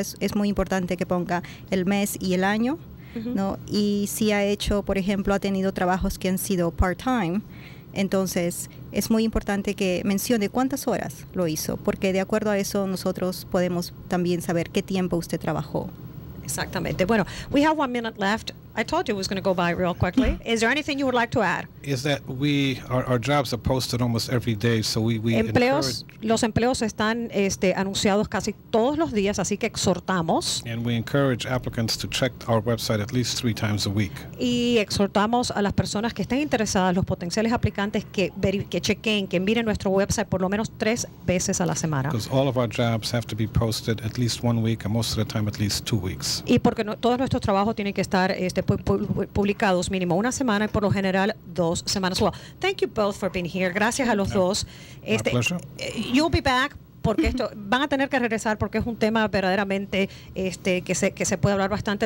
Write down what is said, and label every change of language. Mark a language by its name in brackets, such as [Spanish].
[Spanish] Es muy importante que ponga el mes y el año, ¿no? Y si ha hecho, por ejemplo, ha tenido trabajos que han sido part-time, entonces es muy importante que mencione cuántas horas lo hizo, porque de acuerdo a eso nosotros podemos también saber qué tiempo usted trabajó. Exactamente. [English] Bueno, we have 1 minute left. I told you it was going to go by real quickly. Is there anything you would like to add? Is that our jobs are posted almost every day, so we [Spanish] los empleos están anunciados casi todos los días, así que exhortamos. [English] And we encourage applicants to check our website at least 3 times a week. [Spanish] Y exhortamos a las personas que estén interesadas, los potenciales aplicantes, que chequen, que miren nuestro website por lo menos 3 veces a la semana. [English] Because all of our jobs have to be posted at least 1 week, and most of the time at least 2 weeks. [Spanish] Y porque todos nuestros trabajos tienen que estar publicados mínimo 1 semana y por lo general 2 semanas. [English] Well, thank you both for being here. [Spanish] Gracias a los dos. [English] My pleasure. You'll be back [Spanish] porque esto van a tener que regresar porque es un tema verdaderamente que se puede hablar bastante.